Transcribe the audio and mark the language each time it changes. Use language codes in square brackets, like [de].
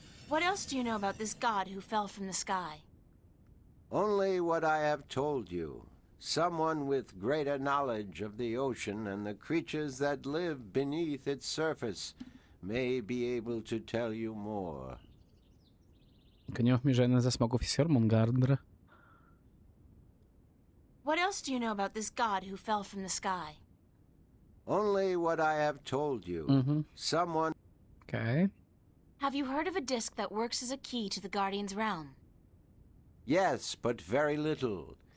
[en] What else do you know about this god who fell from the sky? Only what I have told you. Someone with greater knowledge of the ocean and the creatures that live beneath its surface may be able to tell you more. [pl] Tylko nie mów mi, że jeden ze smoków jest Jormungandr. [en] What else do you know about this god who fell from the sky? Only what I have told you. Someone... Okay. Have you heard of a disc that works as a key to the Guardian's realm? Yes, but very little.